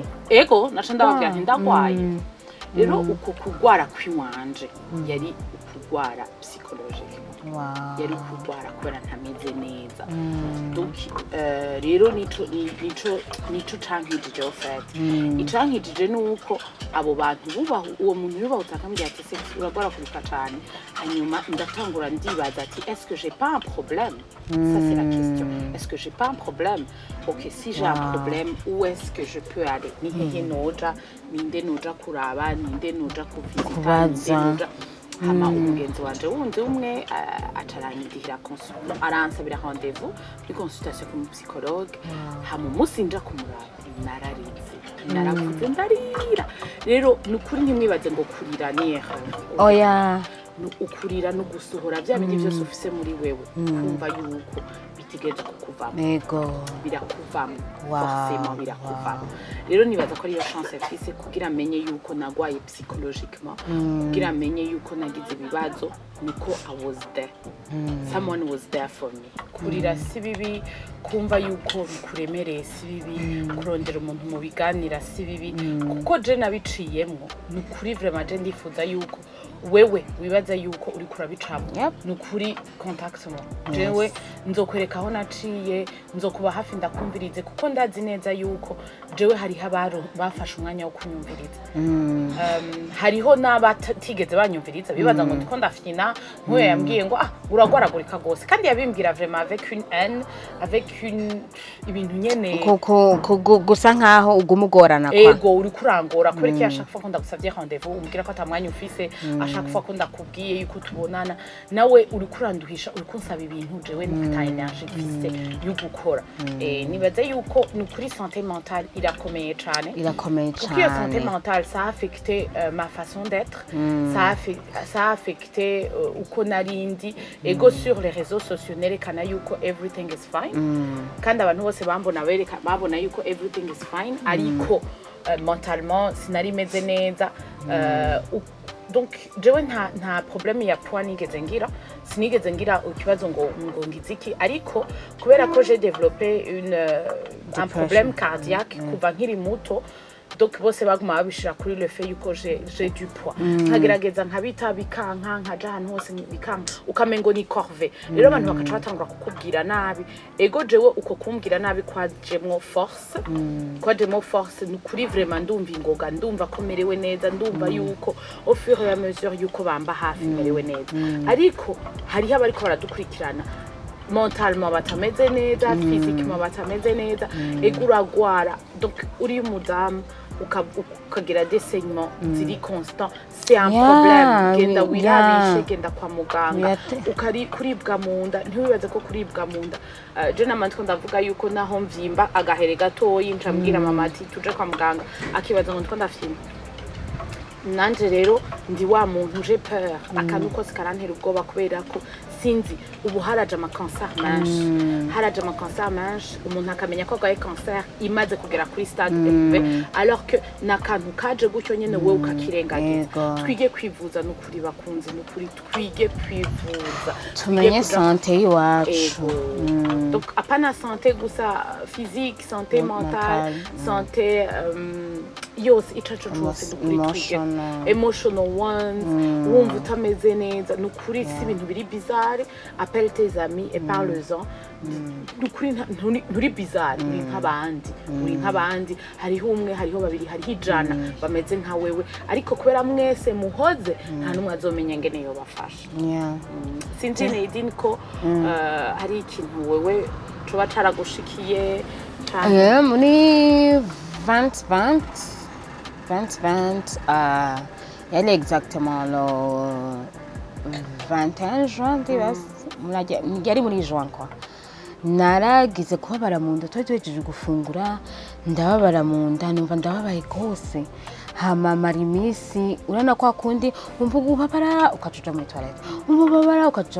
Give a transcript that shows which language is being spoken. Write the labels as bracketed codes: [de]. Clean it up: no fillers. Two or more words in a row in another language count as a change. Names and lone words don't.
[rn] ego naca ndababwira nti ndagwaye rero uko kugwara kwiwanje yari ukugwara psychologique yari kurwara kubera ntameze neza donc rero nico cankijije ofete icankijije nuko abo bantu bubaho uwo muntu yubahutse akambwira ati sexy uragwara kuruka cane hanyuma ndatangura ndibaza ati [fr] est-ce que j'ai pas un problème ça c'est la question est-ce que j'ai pas un problème ok si j'ai un problème où est-ce que je peux aller [rn] ni hehe noja ninde noja kuraba ninde noja kuvisita ninde noja hama umugenzi wanje wundi umwe acaranyigirira aransabira rendez-vous muri consultation ku psychologue hama umunsi nja kumuraba naravuze ndarira rero nukuri ntimwibaze ngo kurira ni oya ukurira no gusohora bya bindi byose ufise muri wewe kumva yuko bitigeze kukuvamo yego birakuvamo forcément birakuvamo rero nibaza ko ariyo chance afise kugira amenye yuko nagwaye psychologiquement kugira amenye yuko nagize ibibazo niko [en] I was there someone was there for me [rn] kurira si bibi kumva yuko bikuremereye si bibi kurondera umuntu mu biganira si bibi kuko je nabiciyemwo nukuri vraiment je ndifuza yuko wewe wibaza yuko uri kurabicamo nukuri contact mo jewe nzokwereka aho naciye nzokuba hafi ndakumvirize kuko ndazi neza yuko jewe hari habaro bafashe umwanya wo kunyumviriza hariho n'abatigeze banyumviriza bibaza ngo ndiko ndafina nkuye yambwiye ngo uragwaragurika gose kandi yabimbwira vraiment [fr] avec une haine avec une [rn] ibintu nyene gusa nkaho ugumugorana kwa ego uri kurangora kubera ko yashaka ko ndagusavye rendez-vous umbwira ko atamwanya ufise ashaka ko ndakubwiye yuko tubonana nawe uri kuranduhisha uri kunsaba ibintu jewe nta energie mfise yo gukora nibaze yuko ni kuri [fr] santé mentale [rn] irakomeye cyane kuko iyo [fr] santé mentale ça a affecté ma façon d'être ça a affecté [rn] uko narindi ego [fr] sur les réseaux sociaux [rn] nerekana yuko [en] everything is fine [rn] kandi abantu bose babona yuko [en] everything is fine [rn] ariko mentalement sinari meze neza donc jewe nta problème ya poids sinigeze ngira ikibazo ngo ngiziki ariko kubera ko [fr] j'ai développé un problème cardiaque [rn] kuva nkiri muto donc bose baguma babishira kuri [fr] le fait [rn] yuko [fr] j'ai du poids [rn] nkagerageza nkabita bikanka nkaja ahantu hose bikanka ukamengo ni corvée rero abantu bakaca batangura kukubwira nabi ego jewe uko kumbwira nabi kwajemwo force ni kuri vraiment ndumva ingoga ndumva ko merewe neza ndumva yuko [fr] au fur et à mesure [rn] yuko bamba hafi merewe neza ariko hariho abariko baradukurikirana mentalement batameze neza physiquement batameze neza ego uragwara donc uri umudamu ukagira [fr] des saignements [rn] ziri constant [fr] c'est un problème [rn] genda wirabishe genda kwa muganga ukari kuribwa munda ntiwibaze ko kuribwa munda je namantiko ndavuga yuko naho mvyimba agahere gatoyi ncambwira mama ati tuje kwa muganga akibaza ngo ndiko ndafyimba nanje rero ndi wa muntu [fr] j'ai peur [rn] akantu kose karantera ubwoba kubera ko sinzi ubu haraje ama cancer menshi umuntu akamenya ko agwaye cancer imaze kugera kuri [fr] stade élevé alors que [rn] nakantu kaje gutyo nyene wewe ukakirengagiza twige kwivuza no kuri bakunzi no kuri twige kwivuza tumenye santé yacu donc apana santé gusa physique [fr] santé mentale [rn] santé yose icacu cyose dukuri twige [en] emotional ones [rn] wumva utameze neza no kuri si ibintu biri bizarre [fr] appelle tes amis et parle-en [rn] nukuri nturi bizarre uri nk'abandi hariho umwe hariho babiri hariho ijana bameze nka wewe ariko kubera mwese muhoze nta numwe azomenya ngene yo bafasha sinzi nidini ko hari ikintu wewe coba caragushikiye muri 2020 [fr] elle est exactement le 21 juin [rn] yari muri juin quoi naragize kubabara mu nda twejeje gufungura ndababara mu nda numva ndababaye gose hama mara imisi urana kwa kundi umva ubabara ukacuja muri toilette ubabara ukacuja